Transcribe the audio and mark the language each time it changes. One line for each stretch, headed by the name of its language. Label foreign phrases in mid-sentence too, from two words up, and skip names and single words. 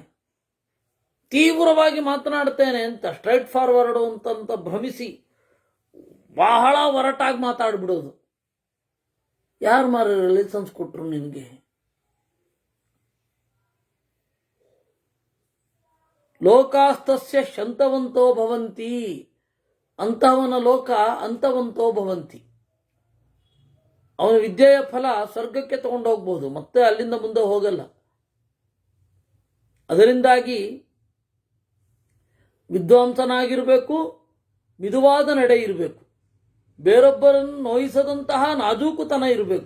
Kannada: ತೀವ್ರವಾಗಿ ಮಾತನಾಡ್ತೇನೆ ಅಂತ
English: straight forward
Kannada: ಅಂತ ಭ್ರಮಿಸಿ ಬಹಳ ಒರಟಾಗಿ ಮಾತಾಡ್ಬಿಡೋದು. ಯಾರು ಮಾರ ಲೈಸೆನ್ಸ್ ಕೊಟ್ರು ನಿನಗೆ?
Sanskrit: ಲೋಕಾಸ್ತಸ್ಯ ಶಂತವಂತೋ ಭವಂತಿ,
Kannada: ಅಂತಹವನ ಲೋಕ
Sanskrit: ಅಂತವಂತೋ ಭವಂತಿ.
Kannada: ಅವನ ವಿದ್ಯೆಯ ಫಲ ಸ್ವರ್ಗಕ್ಕೆ ತಗೊಂಡೋಗ್ಬೋದು, ಮತ್ತೆ ಅಲ್ಲಿಂದ ಮುಂದೆ ಹೋಗಲ್ಲ. ಅದರಿಂದಾಗಿ ವಿದ್ವಾಂಸನಾಗಿರಬೇಕು, ಮಿದುವಾದ ನಡೆ ಇರಬೇಕು, ಬೇರೊಬ್ಬರನ್ನು ನೋಯಿಸದಂತಹ ನಾಜೂಕುತನ ಇರಬೇಕು.